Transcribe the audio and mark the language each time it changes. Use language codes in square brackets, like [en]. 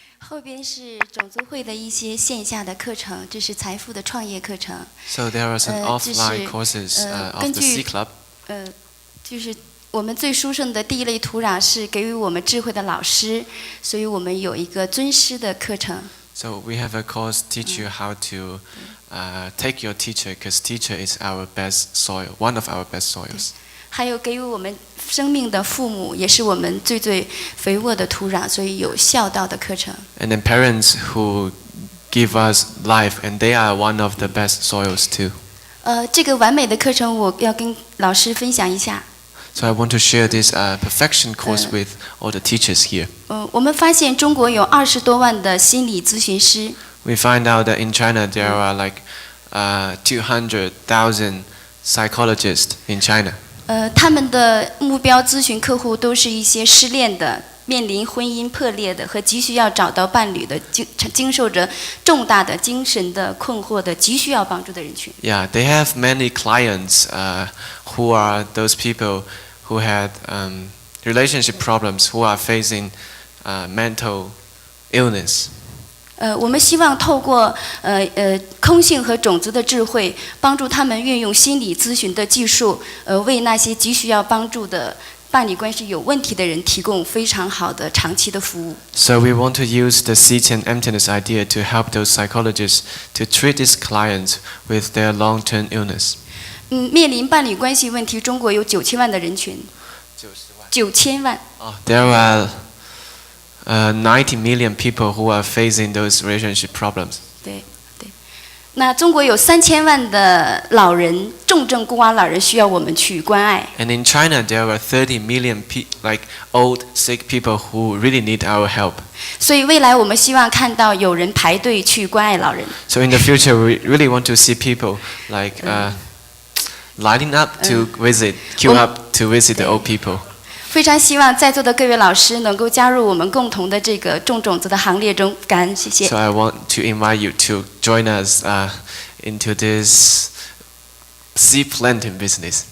[en] So there are some offline courses of the C Club. [zh] 就是我们最殊胜的第一类土壤是给予我们智慧的老师，所以我们有一个尊师的课程。 [en] So we have a course teach you how to take your teacher, because teacher is our best soil, one of our best soils. [zh] 还有给予我们生命的父母，也是我们最肥沃的土壤，所以有孝道的课程。 [en] And then parents who give us life, and they are one of the best soils too. [zh] 这个完美的课程我要跟老师分享一下。 [en] So I want to share this perfection course with all the teachers here. [zh] 我们发现中国有20多万的心理咨询师。 [en] We find out that in China there are like 200,000 psychologists in China. [zh] 他们的目标咨询客户都是一些失恋的、面临婚姻破裂的和急需要找到伴侣的、经受着重大的精神的困惑的、急需要帮助的人群。 [en] Yeah, they have many clients who are those people who had relationship problems, who are facing mental illness. [zh] 我们希望透过空性和种子的智慧，帮助他们运用心理咨询的技术，为那些急需要帮助的伴侣关系有问题的人提供非常好的长期的服务。 [en] So we want to use the seed and emptiness idea to help those psychologists to treat these clients with their long-term illness. [zh] 面临伴侣关系问题，中国有9000万的人群。 9000万。 [en] There are 90 million people who are facing those relationship problems. [zh] 对。那中国有3000万的老人，重症孤寡老人需要我们去关爱。 [en] And in China, there are 30 million like old sick people who really need our help. [zh] 所以未来我们希望看到有人排队去关爱老人。 [en] So in the future, we really want to see people like lining up to queue up to visit the old people. [zh] 非常希望在座的各位老师能够加入我们共同的这个种种子的行列中，感恩，谢谢。 [en] So I want to invite you to join us into this seed planting business.